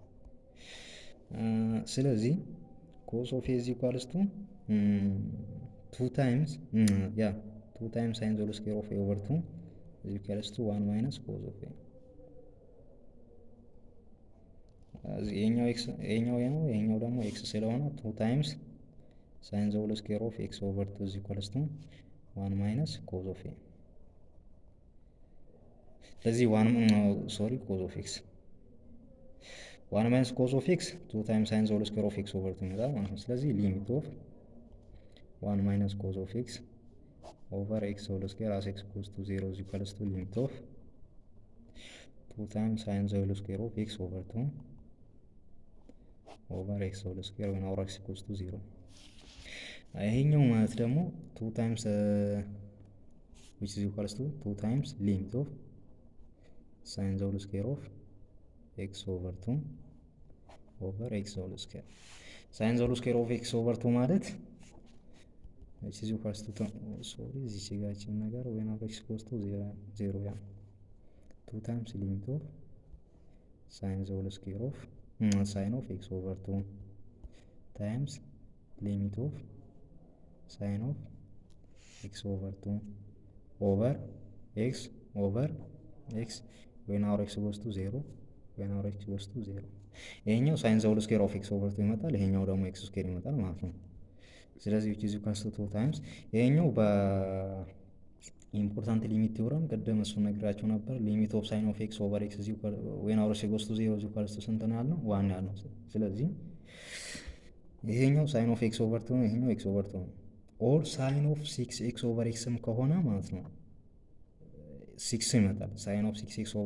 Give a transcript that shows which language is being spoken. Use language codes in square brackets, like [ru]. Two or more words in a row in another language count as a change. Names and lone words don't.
[en] ስለዚህ cos of a is equals to 2 times 2 times sin whole square of a over 2 is equals to 1 minus cos of a [am] ይሄኛው ደግሞ x ስለሆነ [en] 2 times sin whole square of x over 2 is equals to 1 minus cos of a ስለዚህ cos of x 1 minus cos of x 2 times sin whole square of x over 2 [am] ይመጣል ማለት ነው። ስለዚህ [en] limit of 1 minus cos of x over x whole square as x goes to 0 is equals to limit of 2 times sin whole square of x over 2 over x whole square when our x goes to 0 [am] ይሄኛው ማለት ደግሞ [en] 2 times which is equals to 2 times limit of sin whole square of x over 2 over x whole square sin whole square of x over 2 ማለት which is equals to this [am] ጋችን ነገር [en] when our x goes to 0 ያ 2 times limit of sin whole square of sin of x over 2 times limit of sin of x over 2 over x over x when our x goes to 0 when our x goes to 0 ይሄኛው sin whole square of x over 2 [am] ይመጣል። ይሄኛው ደግሞ [en] x square [am] ይመጣል ማለት ነው። ስለዚህ [en] which is equals to 2 times ይሄኛው important limit theorem [am] ቅድም እሱን ነግራችሁ ነበር። [en] limit of sine of x over x when our x goes to 0 is equals to [am] ስንት ነው ያልነው? 1 ያልነው። ስለዚህ ይሄኛው [en] sine of x over two [am] ነው፣ ይሄኛው [en] x over two ነው። or sine of 6 x over x [am] ከሆነ ማለት ነው 6 ይመጣል። [en] sine of 6 x